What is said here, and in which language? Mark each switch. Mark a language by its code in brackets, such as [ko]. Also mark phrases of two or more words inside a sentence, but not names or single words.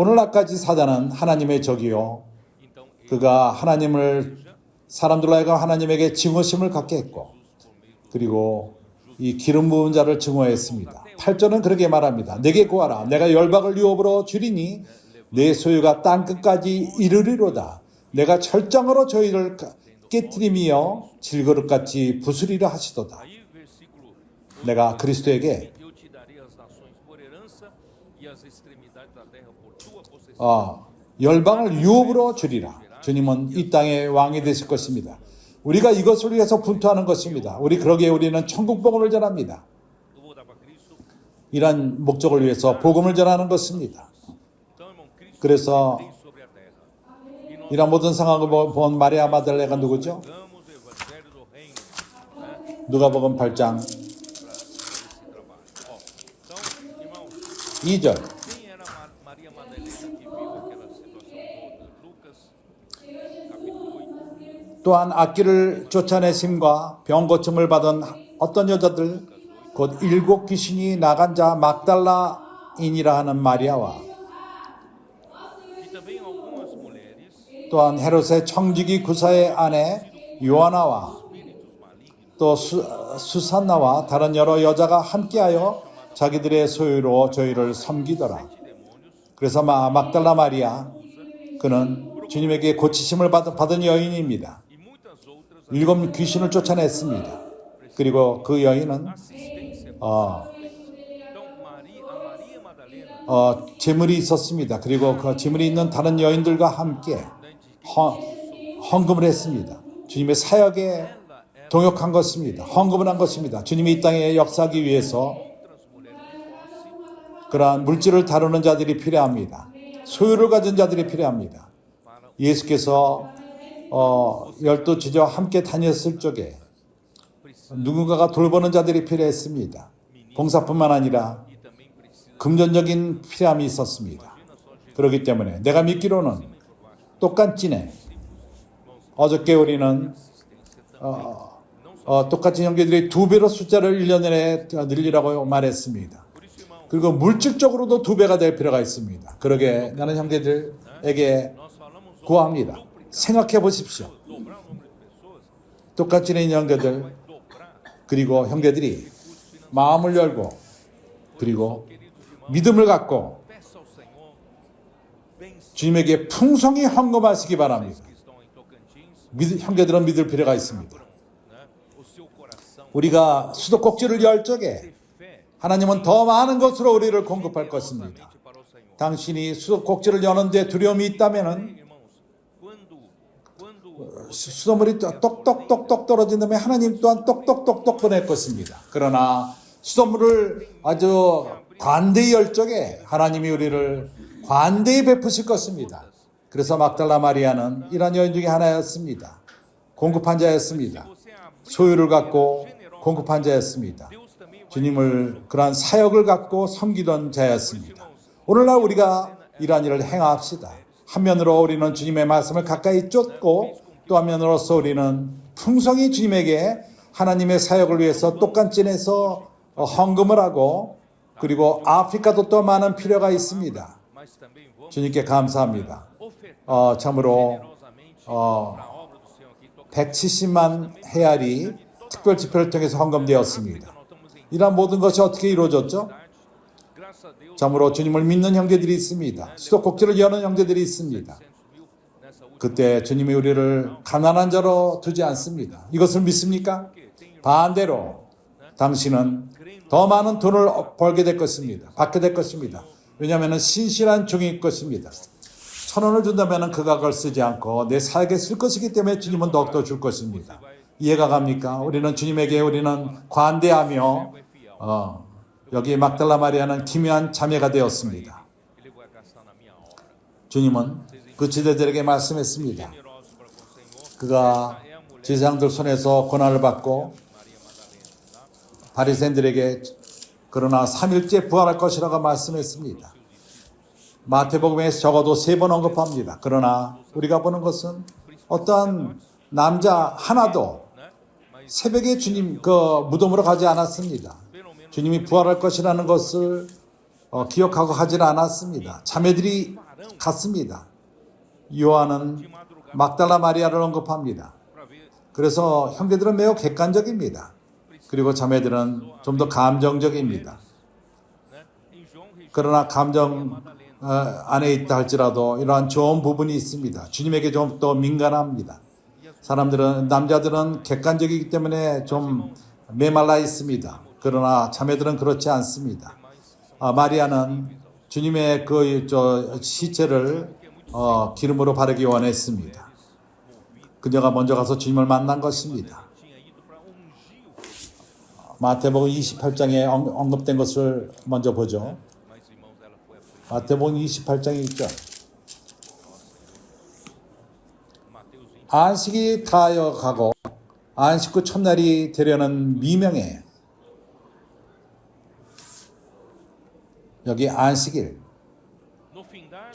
[ko] 오늘날까지 사단은 하나님의 적이요 그가 하나님을 사람들로 하여금 하나님에게 증오심을 갖게 했고 그리고 이 기름 부은 자를 증오했습니다. 8절은 그렇게 말합니다. 내게 구하라. 내가 열방을 유업으로 주리니 내 소유가 땅끝까지 이르리로다. 내가 철장으로 저희를 깨뜨리며 질그릇같이 부수리라 하시도다. [pt] Aí, versículo 12, [ko] 내가 그리스도에게 [pt] eu te darei as nações por herança e as extremidades da terra por tua possessão. [ko] 열방을 유업으로 주리라. 주님은 이 땅의 왕이 되실 것입니다. 우리가 이것을 위해서 분투하는 것입니다. 그러기에 우리는 천국 복음을 전합니다. [pt] Eu vou dar para Cristo. [ko] 이런 목적을 위해서 복음을 전하는 것입니다. [pt] Então, irmão, Cristo [ko] 그래서 [pt] tem sobre a terra. E nós [ko] 이런 모든 상황을 본 마리아 마달레가 누구죠? [pt] pregamos o evangelho do reino, né, [ko] 누가복음 8장 [pt] para esse trabalho. Ó, então, irmãos, [ko] 2절. [pt] quem era Maria Madalena que viu aquela situação toda? Lucas, capítulo 8. [ko] 또한 악기를 쫓아내심과 병고침을 받은 어떤 여자들 곧 7 귀신이 나간 자 막달라인이라 하는 마리아와 [pt] E também algumas mulheres, [ko] 또한 헤롯의 청지기 구사의 아내 요하나와 [pt] espíritos malignos, [ko] 또 수산나와 다른 여러 여자가 함께하여 자기들의 소유로 저희를 섬기더라. 그래서 막달라 마리아 그는 주님에게 고치심을 받은 여인입니다. [pt] e muitas outras [ko] 7 귀신을 쫓아냈습니다. 그리고 그 여인은 [pt] assistência. 어, Então, Maria Madalena, [ko] 재물이 있었습니다. 그리고 그 재물이 있는 다른 여인들과 함께 헌금을 했습니다. 주님의 사역에 동역한 것입니다. 헌금을 한 것입니다. 주님이 이 땅에 역사하기 위해서 [pt] outras mulheres de posse [ko] 그러한 물질을 다루는 자들이 필요합니다. 소유를 가진 자들이 필요합니다. 예수께서 12 지도와 함께 다녔을 적에 누군가가 돌보는 자들이 필요했습니다. 봉사뿐만 아니라 [pt] e também precisa [ko] 금전적인 필요함이 있었습니다. 그렇기 때문에 내가 믿기로는 똑같지네. 어저께 우리는 똑같이 형제들이 2배로 숫자를 1년 내에 늘리라고 말했습니다. 그리고 물질적으로도 2배가 될 필요가 있습니다. 그러게 나는 형제들에게 구합니다. 생각해 보십시오. [pt] dobrar o número de pessoas, [ko] 똑같이 는 형제들 [pt] dobrar. [ko] 그리고 형제들이 마음을 열고 그리고 믿음을 갖고 [pt] Peça ao Senhor bens [ko] 주님에게 풍성히 헌금하시기 바랍니다. [pt] que estão em Tocantins, [ko] 형제들은 믿을 필요가 있습니다. [pt] né? O seu coração [ko] 우리가 수도꼭지를 열 적에 [pt] ter fé [ko] 하나님은 더 많은 것으로 우리를 공급할 것입니다. [pt] generosamente para o Senhor. [ko] 당신이 수도꼭지를 여는데 두려움이 있다면은 [pt] Irmãos, quando [ko] 수돗물이 똑똑똑똑 떨어진 다음에 하나님 또한 똑똑똑똑 보낼 것입니다. 그러나 수돗물을 아주 관대히 열 적에 하나님이 우리를 관대히 베푸실 것입니다. 그래서 막달라 마리아는 이런 여인 중에 하나였습니다. 공급한 자였습니다. [pt] você abrir [ko] 소유를 갖고 공급한 자였습니다. [pt] Deus também vai [ko] 주님을 그러한 사역을 갖고 섬기던 자였습니다. 오늘날 우리가 이러한 일을 행합시다. 한면으로 우리는 주님의 말씀을 가까이 쫓고 또 한면으로서 우리는 풍성히 주님에게 하나님의 사역을 위해서 똑같이내서 헌금을 하고 그리고 아프리카도 또 많은 필요가 있습니다. [pt] mas também vamos [ko] 주님께 감사합니다. [pt] ofertar [ko] 참으로 [pt] generosamente para a obra do Senhor aqui em Tocantins. [ko] 170만 헤알이 특별 집회를 통해서 헌금되었습니다. [pt] Nós estamos em [ko] 이러한 모든 것이 어떻게 이루어졌죠? [pt] graças a Deus, [ko] 참으로 주님을 믿는 형제들이 있습니다. 수도꼭지를 여는 형제들이 있습니다. [pt] 700 mil nessa última. [ko] 그때 주님이 우리를 가난한 자로 두지 않습니다. 이것을 믿습니까? 반대로 당신은 더 많은 돈을 벌게 될 것입니다. 받게 될 것입니다. 왜냐하면 신실한 종일 것입니다. 1,000원을 준다면 그가 그걸 쓰지 않고 내 사역에 쓸 것이기 때문에 주님은 더욱더 줄 것입니다. 이해가 갑니까? 우리는 주님에게 우리는 관대하며 여기 막달라 마리아는 기묘한 자매가 되었습니다. [pt] Ele vai gastar na minha obra. [ko] 주님은 그 지도자들에게 말씀했습니다. [pt] Generosos para com o Senhor. [ko] 그가 제사장들 손에서 고난을 받고 [pt] Maria Madalena, tá? [ko] 바리새인들에게 그러나 3일째 부활할 것이라고 말씀했습니다. 마태복음에서 적어도 3번 언급합니다. 그러나 우리가 보는 것은 어떠한 남자 하나도 [pt] Né? Mas [ko] 새벽에 주님 그 무덤으로 가지 않았습니다. [pt] pelo menos [ko] 주님이 부활할 것이라는 것을 기억하고 하지 않았습니다. 자매들이 갔습니다. 요한은 막달라 마리아를 언급합니다. [pt] para ver [ko] 그래서 형제들은 매우 객관적입니다. 그리고 자매들은 좀 더 감정적입니다. [pt] né? Em João registra [ko] 그러나 감정 [pt] Madalena. [ko] 안에 있다 할지라도 이러한 좋은 부분이 있습니다. 주님에게 좀 더 민감합니다. 사람들은 남자들은 객관적이기 때문에 좀 메말라 있습니다. 그러나 자매들은 그렇지 않습니다. 마리아는 주님의 시체를 기름으로 바르기 원했습니다. 그녀가 먼저 가서 주님을 만난 것입니다. [pt] Tinha ido para ungir o corpo. [ko] 마태복음 28장에 언급된 것을 먼저 보죠. [pt] Mas, irmãos, ela foi a primeira. [ko] 마태복음 28장에 있죠. [pt] Mateus 20. [ko] 안식이 다하여 가고 안식 후 첫날이 되려는 미명에 여기 안식일 [pt] No findar,